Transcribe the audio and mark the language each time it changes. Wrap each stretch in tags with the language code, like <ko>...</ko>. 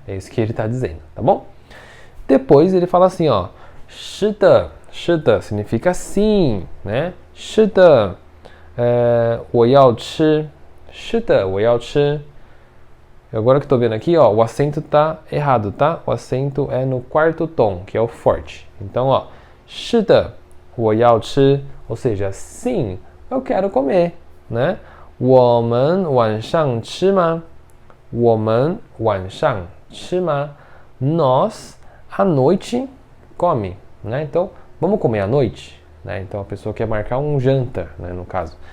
<pt>É isso que ele está dizendo, tá bom? Depois ele fala assim, ó,</pt> <zh>是的, 是的</zh> <pt>significa sim, né?</pt> <zh>是的。我要吃. 是的, 我要吃.</zh> <pt>Agora que estou vendo aqui, ó, o acento tá errado, tá? O acento é no quarto tom, que é o forte. Então, ó,</pt> <zh>是的, 我要吃.</zh> <pt>Ou seja, sim, eu quero comer, né?</pt> <zh>我们晚上吃吗?我们晚上吃吗?</zh> <pt>Nós, à noite, come, né? Então, vamos comer à noite? Né? Então a pessoa quer marcar um janta, né, no caso.</pt>